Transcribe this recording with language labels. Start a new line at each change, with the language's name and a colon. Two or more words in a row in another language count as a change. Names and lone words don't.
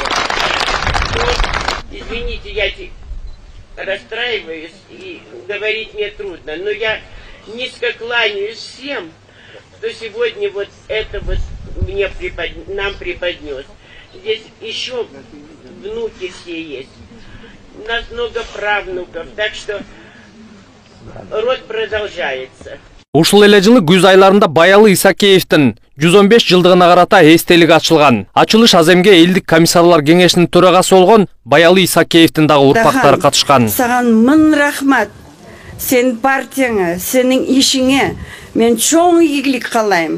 Russian: Вот, извините, я расстраиваюсь и говорить мне трудно, но я низко кланяюсь всем, кто сегодня вот это вот нам преподнес. Здесь еще внуки все есть. У нас много правнуков, так что род продолжается.
Kyrgyz: Ушул эле жылы күз айларында Баялый Исакеевдин 115 жылдыгына карата эстелик ачылган. Ачылыш аземге элдик комиссарлар кеңешинин төрагасы болгон Баялый Исакеевдин дагы урпактары катышкан. Саган мын рахмат. Сен партияңа, сенин ишиңе мен чоң ийгилик каалайм.